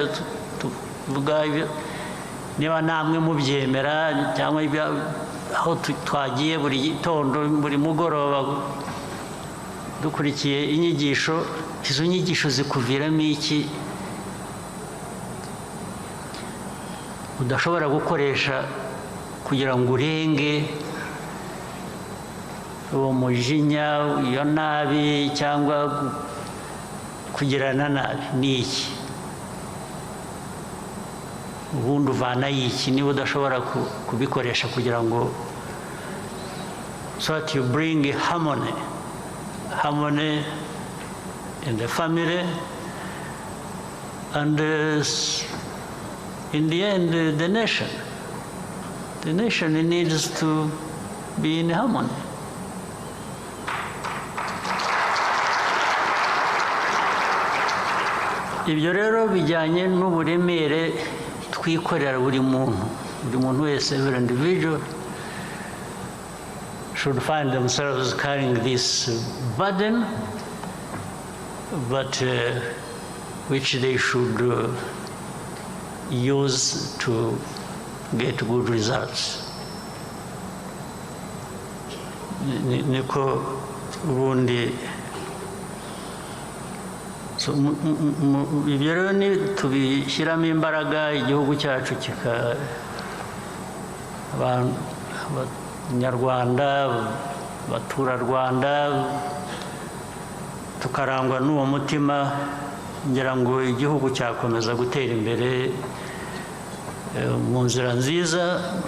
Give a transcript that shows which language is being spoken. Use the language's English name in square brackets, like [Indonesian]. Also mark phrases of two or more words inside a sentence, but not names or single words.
[Kinyarwanda] tuvuga niba namwe mubyemera cyangwa aho twagiye buri gitondo buri mugoroba dukurikiye inyigisho izo nyigisho zikuviramo iki udashobora gukoresha kugira ngo urenge uwo mujinya iyo nabi cyangwa kugirana nabi ni iki ubundi uvana iki niba udashobora kubikoresha kugira ngo [English] so that you bring harmony in the family and in the end the nation needs to be in harmony. [Kinyarwanda] Ibyo rero bijyanye n'uburemere twikorera buri muntu wese, [English] every individual should find themselves carrying this burden, but which they should use to get good results. [Kinyarwanda] Niko ubundi ibyo rero tubishyiramo imbaraga, igihugu cyacu abanyarwanda abaturarwanda tukarangwa n'uwo mutima, ngira ngo igihugu cyakomeza gutera imbere mu nzira nziza,